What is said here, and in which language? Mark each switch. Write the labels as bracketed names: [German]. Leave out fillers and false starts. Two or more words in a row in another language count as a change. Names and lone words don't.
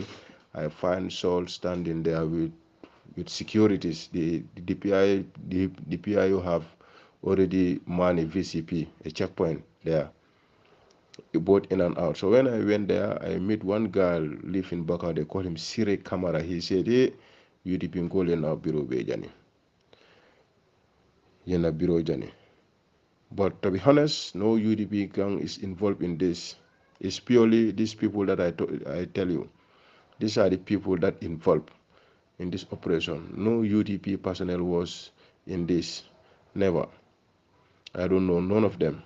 [English] I find Saul standing there with securities. The PIO have already manned a VCP, a checkpoint there, both in and out. So when I went there, I met one guy live in Bakary. They call him Sire Kamara. He said, "Hey, you dipin call na Bereau be jani, yena Bereau jani." But to be honest, no UDP gang is involved in this. It's purely these people that I tell you. These are the people that involved in this operation. No UDP personnel was in this. Never. I don't know. None of them.